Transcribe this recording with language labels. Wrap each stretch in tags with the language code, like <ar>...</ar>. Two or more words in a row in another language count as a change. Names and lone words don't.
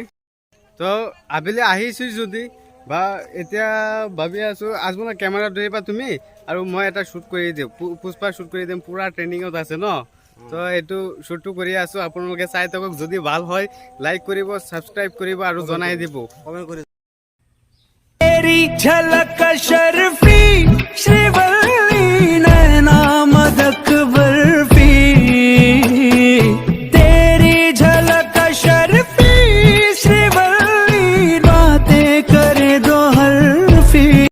<as>তো আবেলি আহিছোঁ যদি বা এতিয়া ভাবি আছোঁ আজমনা কেমেৰা ধৰিবা তুমি আৰু মই এটা শ্বুট কৰি দিওঁ, পুষ্পা শ্বুট কৰি দিম। পূৰা ট্ৰেইনিঙত আছে ন। তো এইটো শ্বুটটো কৰি আছোঁ, আপোনালোকে চাই থাকক। যদি ভাল হয় লাইক কৰিব, ছাবস্ক্ৰাইব কৰিব আৰু জনাই দিব, কমেণ্ট কৰি।</as> <hi>तेरी झलक शर्फी श्रीवल्ली नैना मदक बर्फी। तेरी झलक शर्फी श्रीवल्ली बातें करे दो हल्फी।</hi>